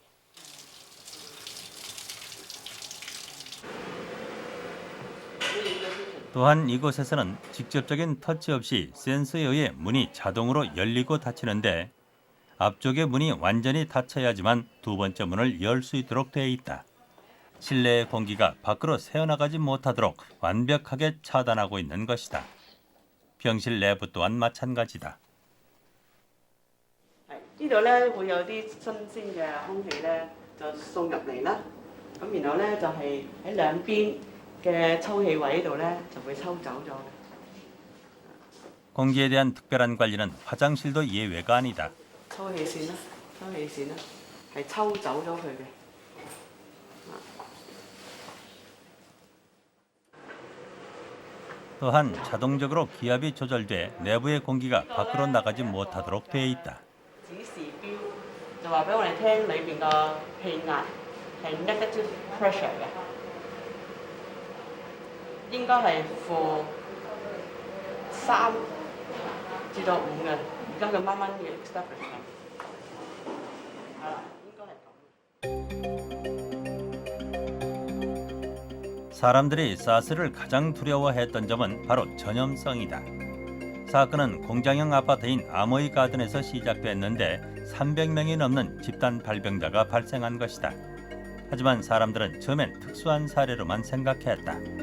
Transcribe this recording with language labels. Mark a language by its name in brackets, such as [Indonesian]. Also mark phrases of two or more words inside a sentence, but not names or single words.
[Korean] 또한 이곳에서는 직접적인 터치 없이 센서에 의해 문이 자동으로 열리고 닫히는데 앞쪽의 문이 완전히 닫혀야지만 두 번째 문을 열 수 있도록 되어 있다. 실내의 공기가 밖으로 새어나가지 못하도록 완벽하게 차단하고 있는 것이다. 병실 내부 또한 마찬가지다. [Cantonese] 呢度咧會有啲新鮮嘅空氣咧就送入嚟啦。咁然後咧就係喺兩邊嘅抽氣位度咧就會抽走咗。 [Korean] 공기에 대한 특별한 관리는 화장실도 예외가 아니다. [Cantonese] 抽氣扇啦，抽氣扇啦，係抽走咗佢嘅。 [Korean] 또한 자동적으로 기압이 조절돼 내부의 공기가 밖으로 나가지 못하도록 되어 있다. [Cantonese] 指示標就話俾我哋聽，裏邊個氣壓係 [English] negative pressure [Cantonese] 嘅，應該係負3至到5嘅。而家佢慢慢嘅 establish 緊，係啦，應該係咁。 [Korean] 사람들이 사스를 가장 두려워했던 점은 바로 전염성이다. 사건은 공장형 아파트인 아모이 가든에서 시작됐는데 300명이 넘는 집단 발병자가 발생한 것이다. 하지만 사람들은 처음엔 특수한 사례로만 생각했다.